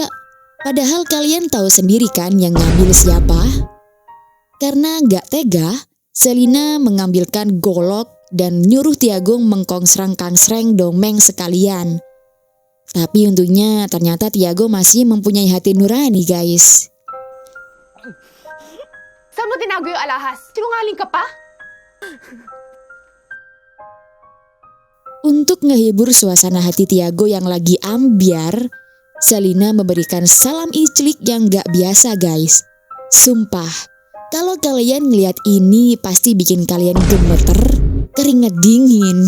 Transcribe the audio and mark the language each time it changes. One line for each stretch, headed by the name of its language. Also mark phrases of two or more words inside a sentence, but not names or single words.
Indonesian: Padahal kalian tahu sendiri kan yang ngambil siapa? Karena gak tega, Selina mengambilkan golok dan nyuruh Tiago mengkongsrang-kangsreng Domeng sekalian. Tapi untungnya ternyata Tiago masih mempunyai hati nurani guys.
Filipino: Saan mo tinago yung alahas? Sinungaling ka pa?
Indonesian: Untuk ngehibur suasana hati Tiago yang lagi ambiar, Selina memberikan salam iclik yang gak biasa guys. Sumpah, kalau kalian ngeliat ini pasti bikin kalian gemeter, keringet dingin.